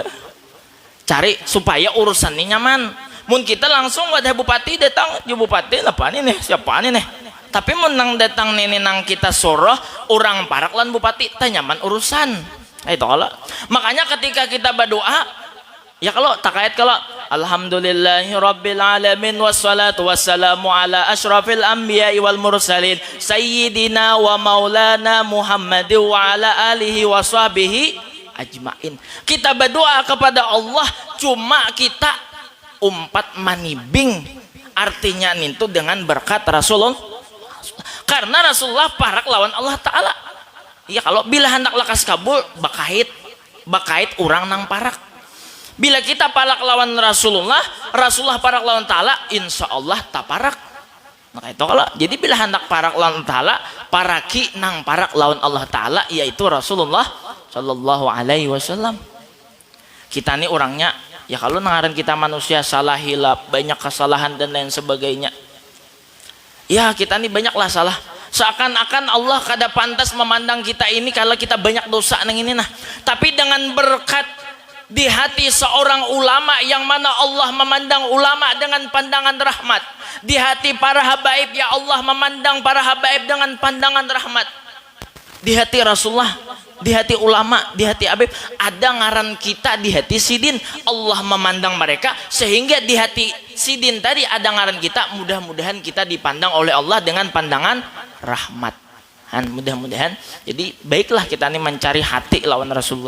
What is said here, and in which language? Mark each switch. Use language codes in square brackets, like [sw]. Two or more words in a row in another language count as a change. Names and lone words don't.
[bjn] Cari supaya urusan ini nyaman. Mun kita langsung wadah bupati datang, ju bupati apa nih siapa nih. Tapi mun nang datang nih nang kita suruh orang parak lawan bupati, tak nyaman urusan. Itu kalau makanya ketika kita berdoa ya, kalau takayat kalau [ar] الحمد لله رب العالمين والصلاة والسلام على أشرف الأنبياء والمرسلين سيدنا ومولانا محمد وعلى آله وصحبه أجمعين. [bjn] Kita berdoa kepada Allah cuma kita umpat manibing, artinya itu dengan berkat Rasulullah, karena Rasulullah parak lawan Allah Ta'ala. Ya, kalau bila hendak lakas kabul bakait orang nang parak. Bila kita parak lawan Rasulullah parak lawan Ta'ala, [ar] إن شاء الله [bjn] tak parak. Maka itu kalau jadi bila hendak parak lawan Ta'ala, paraki nang parak lawan Allah Ta'ala, yaitu Rasulullah [ar] صلى الله عليه وسلم. [bjn] Kita nih orangnya ya, kalau nangaran kita manusia salah hilap, banyak kesalahan dan lain sebagainya. Ya kita nih banyaklah salah. Seakan-akan Allah kada pantas memandang kita ini kalau kita banyak dosa nang ini nah. Tapi dengan berkat di hati seorang ulama, yang mana Allah memandang ulama dengan pandangan rahmat. Di hati para habaib ya Allah memandang para habaib dengan pandangan rahmat. Di hati Rasulullah, di hati ulama, di hati habib, ada ngaran kita di hati sidin. Allah memandang mereka sehingga di hati sidin tadi ada ngaran kita. Mudah-mudahan kita dipandang oleh Allah dengan pandangan rahmat. Mudah-mudahan. Jadi baiklah kita ini mencari hati lawan Rasulullah.